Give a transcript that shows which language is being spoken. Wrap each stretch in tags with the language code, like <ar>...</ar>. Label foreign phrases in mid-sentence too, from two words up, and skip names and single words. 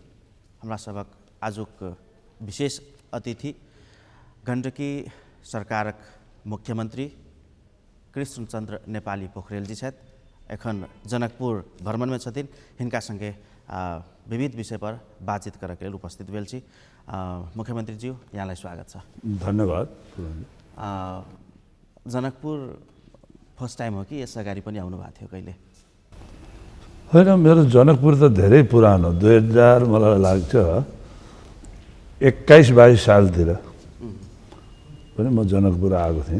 <mai>हमरा सबक आजुक विशेष अतिथि गण्डकी सरकारक मुख्यमंत्री कृष्णचन्द्र नेपाली पोखरेल जी छथि। एखन जनकपुर भ्रमण में छथिन। हिनका संगे विविध विषय पर बातचीत करके लिए उपस्थित भेल छी।</mai> <ne>मुख्यमंत्री जी यहाँलाई स्वागत छ। धन्यवाद। जनकपुर</ne> <en>first time</en> <ne>हो कि यस अगाडि पनि आउनु भएको थियो कहिले? होइन, मेरो जनकपुर त धेरै पुरानो 2000 मलाई लाग्छ 21-22 सालतिर पनि म जनकपुर आएको थिएँ।</ne>